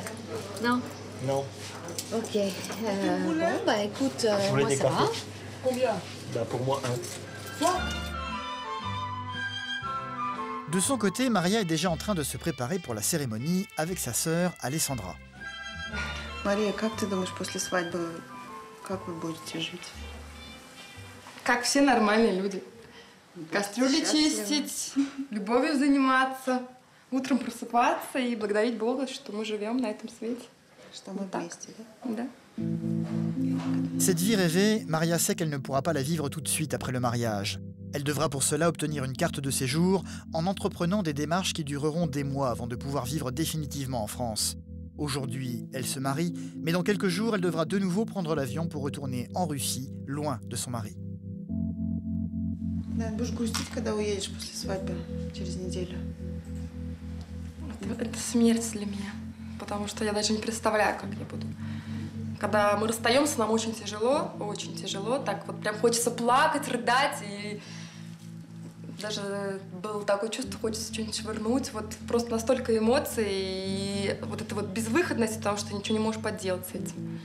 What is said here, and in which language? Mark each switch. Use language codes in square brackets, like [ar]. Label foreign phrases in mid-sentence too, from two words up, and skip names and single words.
[fr] Non? Non. Ok. Bon, bah écoute, Je voulais moi des ça va. cafés. Combien? Bah, pour moi, 1. De son côté, Maria est déjà en train de se préparer pour la cérémonie avec sa sœur Alessandra. [ru] Мария, как ты думаешь, после свадьбы, как вы будете жить? Как все нормальные люди. Кастрюли чистить, любовью заниматься, утром просыпаться и благодарить Бога, что мы живем на этом свете. Что мы вместе, да? Да. [fr] Cette vie rêvée, Maria sait qu'elle ne pourra pas la vivre tout de suite après le mariage. Elle devra pour cela obtenir une carte de séjour en entreprenant des démarches qui dureront des mois avant de pouvoir vivre définitivement en France. Aujourd'hui, elle se marie, mais dans quelques jours, elle devra de nouveau prendre l'avion pour retourner en Russie, loin de son mari. [ru] Да, будешь грустить, когда уедешь после свадьбы через неделю. Это смерть для меня. потому что я даже не представляю, как я буду. Когда мы расстаемся, нам очень тяжело, так вот прям хочется плакать, рыдать, и даже было такое чувство, хочется что-нибудь швырнуть, вот просто настолько эмоций, и вот эта вот безвыходность, потому что ничего не можешь поделать с этим.